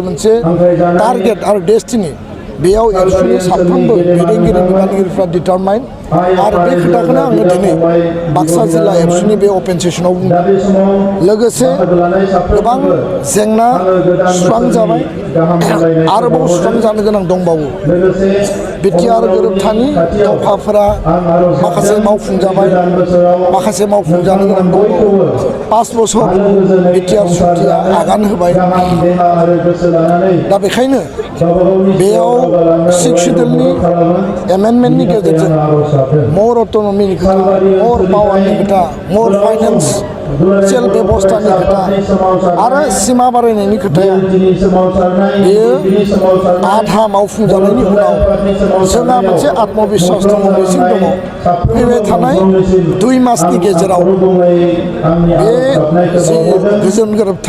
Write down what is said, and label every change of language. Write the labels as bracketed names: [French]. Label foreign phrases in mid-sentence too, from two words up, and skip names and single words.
[Bodo] मोनसे टारगेट आरो डेस्टिनि बेयाव एबसुनि साफ्रोमबो दैदेनगिरि बिबानगिरिफ्रा डिटारमाइन आरो बे खोथाखौनो आङो दिनै बाक्सा जिल्ला एबसुनि बे अपेन सेसनाव बुंदों लोगोसे गोबां जेंना सुस्रांजाबाय आरोबाव सुस्रांजानो गोनां दंबावो BTR गोरोबथानि दफाफोरा माखासे मावफुंजाबाय माखासे मावफुंजानो गोनां दंबावो 5 बोसोर BTR सुक्तिया आगान होबाय दा बेखायनो बेयाव 6 सिडुलनि एमेन्डमेन्टनि गेजेरजों [English] more autonomy more power more finance [Bodo] सेल बेबस्थानि खोथा आरो सिमा बारायनायनि खोथाया बेयो आधा मावफुंजानायनि उनाव जोंहा मोनसे आत्मबिश्वास दङ मिजिं दङ फैबाय थानाय 2 मासनि गेजेराव बे जि गोजोन गोरोबथा